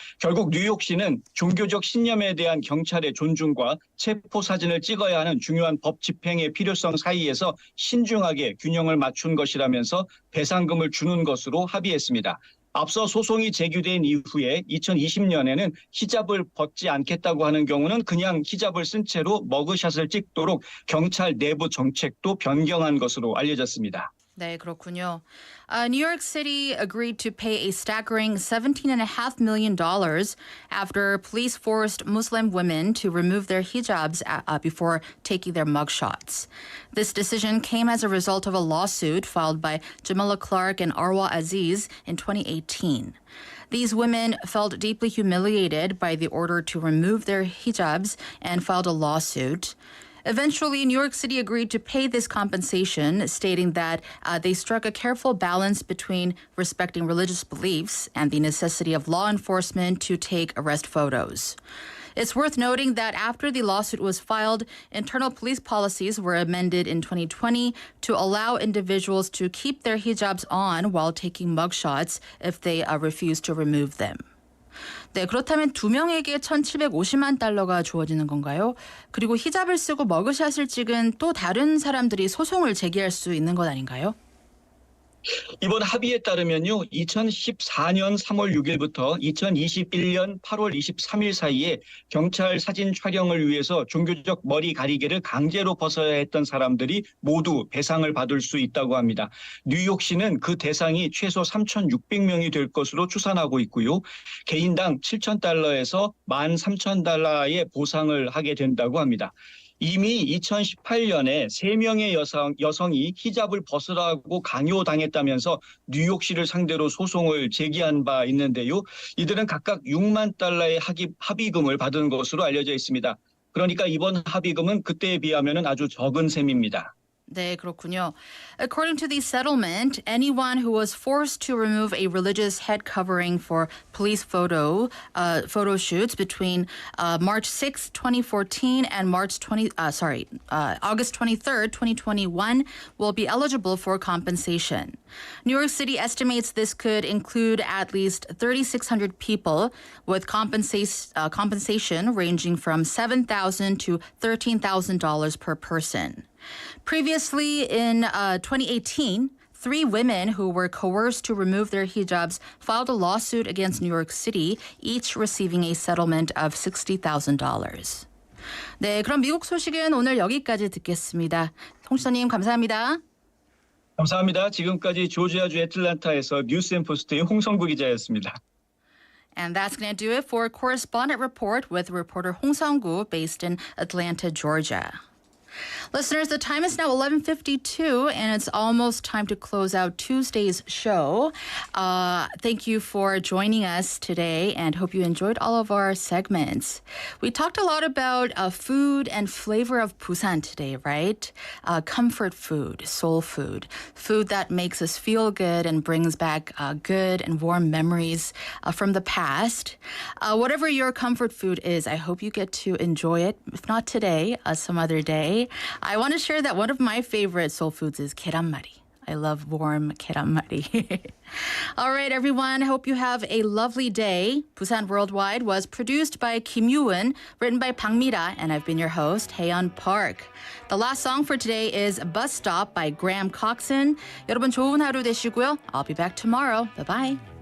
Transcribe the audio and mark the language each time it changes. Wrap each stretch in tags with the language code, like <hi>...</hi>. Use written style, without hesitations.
<ko>결국 뉴욕시는 종교적 신념에 대한 경찰의 존중과 체포 사진을 찍어야 하는 중요한 법 집행의 필요성 사이에서 신중하게 균형을 맞춘 것이라면서 배상금을 주는 것으로 합의했습니다. 앞서 소송이 제기된 이후에 2020년에는 히잡을 벗지 않겠다고 하는 경우는 그냥 히잡을 쓴 채로 머그샷을 찍도록 경찰 내부 정책도 변경한 것으로 알려졌습니다. 네, 그렇군요.</ko> <en>New York City agreed to pay a staggering $17.5 million after police forced Muslim women to remove their hijabs before taking their mugshots. This decision came as a result of a lawsuit filed by Jamila Clark and Arwa Aziz in 2018. These women felt deeply humiliated by the order to remove their hijabs and filed a lawsuit. Eventually, New York City agreed to pay this compensation, stating that they struck a careful balance between respecting religious beliefs and the necessity of law enforcement to take arrest photos. It's worth noting that after the lawsuit was filed, internal police policies were amended in 2020 to allow individuals to keep their hijabs on while taking mugshots if they refuse to remove them.</en> <ko>네, 그렇다면 두 명에게 1,750만 달러가 주어지는 건가요? 그리고 히잡을 쓰고 머그샷을 찍은 또 다른 사람들이 소송을 제기할 수 있는 것 아닌가요? 이번 합의에 따르면요, 2014년 3월 6일부터 2021년 8월 23일 사이에 경찰 사진 촬영을 위해서 종교적 머리 가리개를 강제로 벗어야 했던 사람들이 모두 배상을 받을 수 있다고 합니다. 뉴욕시는 그 대상이 최소 3,600명이 될 것으로 추산하고 있고요. 개인당 7,000달러에서 13,000달러의 보상을 하게 된다고 합니다. 이미 2018년에 3명의 여성이 히잡을 벗으라고 강요당했다면서 뉴욕시를 상대로 소송을 제기한 바 있는데요. 이들은 각각 6만 달러의 합의금을 받은 것으로 알려져 있습니다. 그러니까 이번 합의금은 그때에 비하면 아주 적은 셈입니다. 네, 그렇군요.</ko> <en>According to the settlement, anyone who was forced to remove a religious head covering for police photo shoots between March 6, 2014 and August 23rd, 2021 will be eligible for compensation. New York City estimates this could include at least 3,600 people with compensation ranging from $7,000 to $13,000 per person. Previously, in 2018, 3 women who were coerced to remove their hijabs filed a lawsuit against New York City, each receiving a settlement of $60,000.</en> <ko>네, 그럼 미국 소식은 오늘 여기까지 듣겠습니다. 홍시사님 감사합니다. 감사합니다. 지금까지 조지아주 애틀랜타에서 뉴스앤포스트의 홍성구 기자였습니다.</ko> <en>And that's going to do it for Correspondent Report with reporter Hong Sung-gu based in Atlanta, Georgia. Listeners, the time is now 11:52, and it's almost time to close out Tuesday's show. Thank you for joining us today, and hope you enjoyed all of our segments. We talked a lot about food and flavor of Busan today, right? Comfort food, soul food, food that makes us feel good and brings back good and warm memories from the past. Whatever your comfort food is, I hope you get to enjoy it, if not today, some other day. I want to share that one of my favorite soul foods is 계란말이. I love warm 계란말이. All right, everyone. Hope you have a lovely day. Busan Worldwide was produced by Kim Yoo-eun, written by Bang Mi-ra, and I've been your host, Haeyeon Park. The last song for today is Bus Stop by Graham Coxon.</en> <ko>여러분 좋은 하루 되시고요.</ko> <en>I'll be back tomorrow. Bye-bye.</en>